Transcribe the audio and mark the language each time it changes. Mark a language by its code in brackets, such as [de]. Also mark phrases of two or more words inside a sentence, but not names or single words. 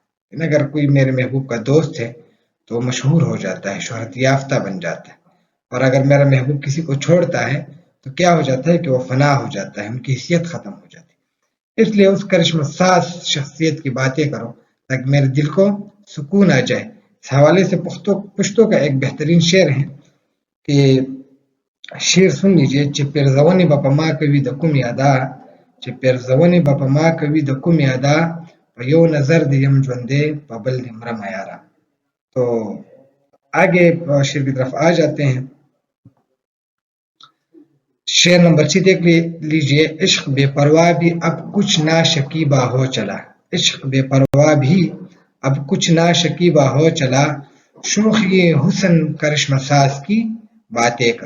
[ur] اگر کوئی میرے محبوب کا دوست ہے تو وہ مشہور ہو جاتا ہے، شہرت یافتہ بن جاتا ہے، اور اگر میرا محبوب کسی کو چھوڑتا ہے تو کیا ہو جاتا ہے کہ وہ فنا ہو جاتا ہے، ان کی حیثیت ختم ہو جاتی ہے۔ اس لیے اس کرشمہ ساز شخصیت کی باتیں کرو تاکہ میرے دل کو سکون آ جائے۔ اس حوالے سے پشتو کا ایک بہترین شعر ہے کہ شعر سن لیجئے: [ps] چې پیرزونې به په ما کوي د کوم یادا، چې پیرزونې به په ما کوي د کوم یادا، په یو نظر دې یم ژوندی په بل دې مرمه یارا۔ [ur] تو آگے شعر کی طرف آ جاتے ہیں۔ شعر نمبر 6 دیکھ لیجئے: عشق بے پرواہ بھی اب کچھ نا شکیبہ ہو چلا، عشق بے پرواہ بھی اب کچھ نا شکیبہ ہو چلا، شوخی حسن کرشمہ ساز کی باتیں کرو۔